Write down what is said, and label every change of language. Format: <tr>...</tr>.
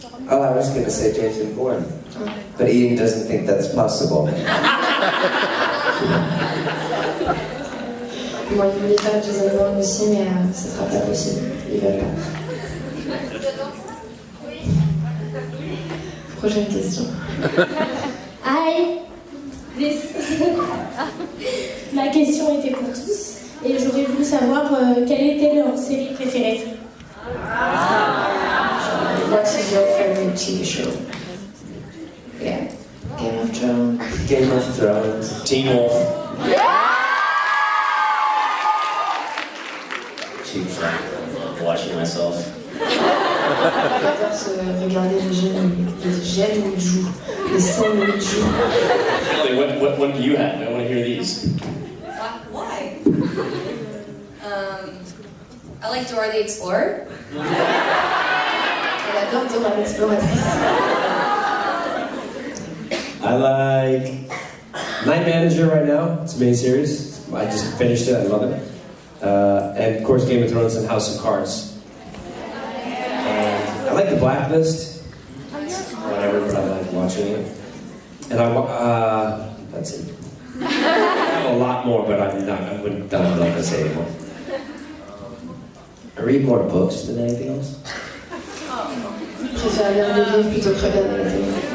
<en>Oh, I was going to say Jason Bourne, but Ian doesn't think that's possible.</en> <fr>Moi, il voulait faire Jason Bourne aussi, mais ce sera pas possible. Il veut pas. Prochaine question.</fr> <en>Hi.</en> <fr>Ma question était pour tous et j'aurais voulu savoir quelle était leur série préférée.</fr> <en>What is your favorite TV show? Yeah. Game of Thrones. Game of Thrones. Teen Wolf. Cheap shot. Watching myself.</en> <fr>J'adore regarder les gènes où ils jouent, les scènes où ils jouent.</fr> <en>Kelly, what one do you have? I want to hear these. Why? I like Dora the Explorer.</en> <fr>Elle adore Dora l'exploratrice.</fr> <en>I like Night Manager right now. It's a main series. I just finished it. I love it. And of course, Game of Thrones and House of Cards. I like The Blacklist. Whatever, but I like watching it. And that's it. I have a lot more, but I'm not going to say anymore. I read more books than anything else.</en> <fr>Je préfère lire des livres plutôt que regarder la télé.</fr>